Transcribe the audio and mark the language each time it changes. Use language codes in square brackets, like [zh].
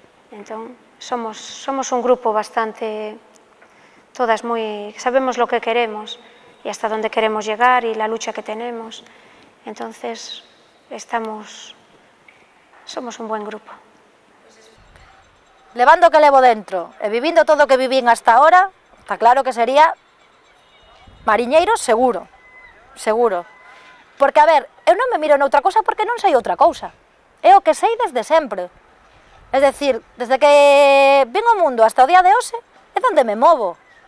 [gl] Entón, somos un grupo bastante, todas moi, [es] sabemos lo que queremos [gl] e hasta onde queremos llegar e [es] la lucha que tenemos. Entonces, somos un buen grupo. [gl] Levando o que levo dentro e vivindo todo o que vivín [es] hasta ahora, [gl] está claro que sería mariñeiro seguro, seguro. Porque, a ver, eu non me miro noutra cousa porque non sei outra cousa. É o que sei desde sempre. [es] Es decir, [gl] desde que vin o mundo hasta o día de hoxe, é onde me movo.